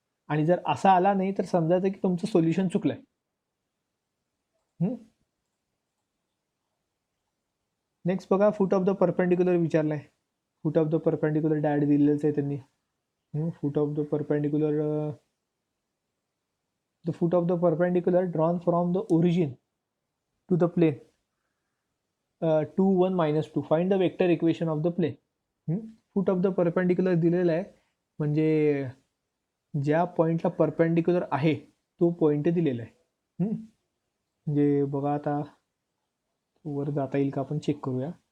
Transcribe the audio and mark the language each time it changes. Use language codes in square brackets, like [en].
[mr] आणि जर असा आला नाही तर समजायचं की तुमचं सोल्युशन चुकलंय. नेक्स्ट बघा, फूट of the perpendicular विचारलाय. Foot of the perpendicular direct दिलेलंच आहे त्यांनी. फूट of the perpendicular [en] The foot of the perpendicular drawn from the origin to the plane 2 1 -2 find the vector equation of the plane. [mr] Foot of the perpendicular दिलेला आहे, म्हणजे ज्या पॉईंटला perpendicular आहे तो point दिलेला आहे. म्हणजे बघा आता वर जाता येईल का आपण चेक करूया.